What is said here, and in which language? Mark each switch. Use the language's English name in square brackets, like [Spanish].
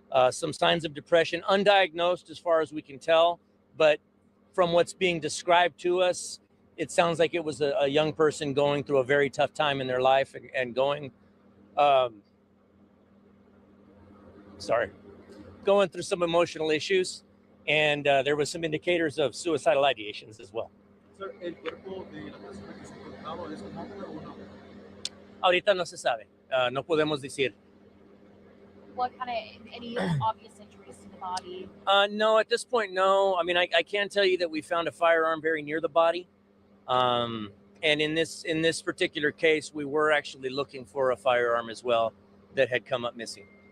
[English] some signs of depression, undiagnosed as far as we can tell, but from what's being described to us, it sounds like it was a young person going through a very tough time in their life and going through some emotional issues, and there was some indicators of suicidal ideations as well. [Spanish] Sir, ¿el cuerpo de la persona que se ha encontrado es un hombre o una mujer? Ahorita no se sabe, no podemos decir. [English] What kind of any obvious injuries to the body? No, at this point, no. I mean, I can tell you that we found a firearm very near the body, and in this particular case, we were actually looking for a firearm as well that had come up missing.